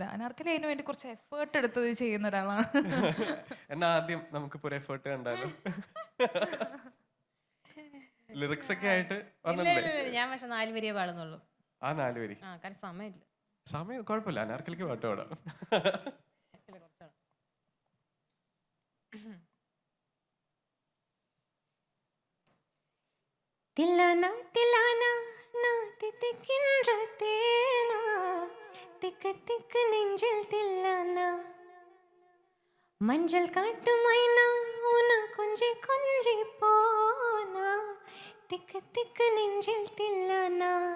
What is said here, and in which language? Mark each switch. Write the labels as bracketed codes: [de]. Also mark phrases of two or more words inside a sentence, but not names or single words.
[ml] അനാർക്കലി അതിന് വേണ്ടി കുറച്ച് എഫേർട്ട് എടുത്തത് ചെയ്യുന്ന ഒരാളാണ്. എന്നാ ആദ്യം നമുക്കിപ്പോ ഒരു എഫേർട്ട് കണ്ടാലോ? ലിറിക്സ് ഒക്കെ ആയിട്ട് വന്നില്ലേ? ഞാൻ പക്ഷെ 4 വരിയെ പാടുന്നുള്ളൂ. ആ 4 വരി കാരണം സമയമില്ല. സമയം കുഴപ്പമില്ല, അനാർക്കലിക്ക് പാട്ട് പാടാം. [ta] தில்லானா தில்லானா நான் தித்திக்கின்ற தேனா திக்கு திக்கு நெஞ்சில் தில்லானா மஞ்சள் காட்டு மைனா உன கொஞ்சி கொஞ்சி போனா திக்கு திக்கு நெஞ்சில் தில்லானா